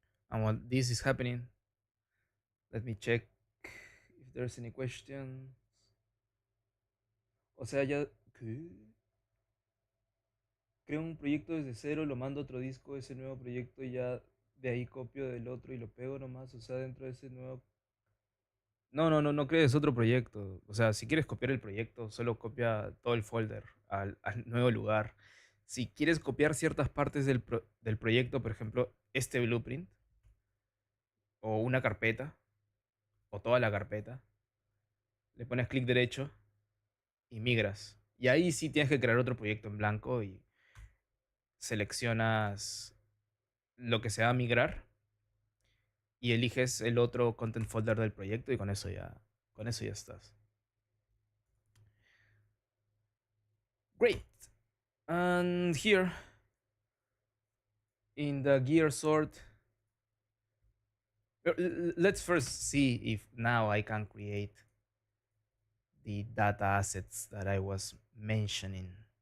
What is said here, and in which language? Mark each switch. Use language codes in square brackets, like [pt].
[en] And while this is happening, let me check if there's any question. [es] O sea, ya ¿qué? Creo un proyecto desde cero, lo mando a otro disco, ese nuevo proyecto y ya de ahí copio del otro y lo pego nomás. O sea, dentro de ese nuevo. No crees otro proyecto. O sea, si quieres copiar el proyecto, solo copia todo el folder al nuevo lugar. Si quieres copiar ciertas partes del proyecto, por ejemplo, este blueprint, o una carpeta, o toda la carpeta, le pones clic derecho y migras. Y ahí sí tienes que crear otro proyecto en blanco y seleccionas lo que se va a migrar y eliges el otro content folder del proyecto y con eso ya estás. [en] Great. And here in the gear sort, let's first see if now I can create the data assets that I was mentioning.